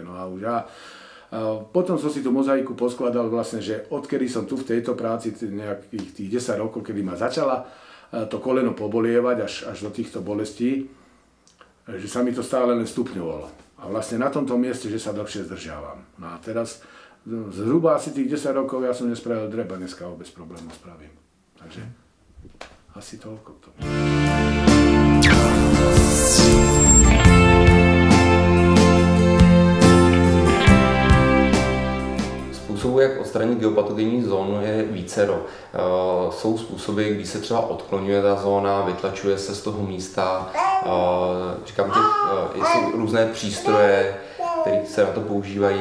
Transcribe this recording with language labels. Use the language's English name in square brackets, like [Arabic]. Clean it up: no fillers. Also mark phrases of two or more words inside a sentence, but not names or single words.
[Slovak] No a už potom som si tú mozaiku poskladal vlastne, že odkedy som tu v tejto práci, nejakých tých 10 rokov, kedy ma začala to koleno pobolievať až do týchto bolestí, že sa mi to stále len stupňovalo. A vlastne na tomto mieste, že sa dlhšie zdržiavam. No a teraz zhruba asi tých 10 rokov ja som nespravil dreba, dneska ho bez problémov spravím. Takže asi toľko k tomu. [Czech] Způsobů, jak odstranit geopatogenní zónu, je vícero. Jsou způsoby, kdy se třeba odklonuje ta zóna, vytlačuje se z toho místa, říkám jsou různé přístroje, který se na to používají.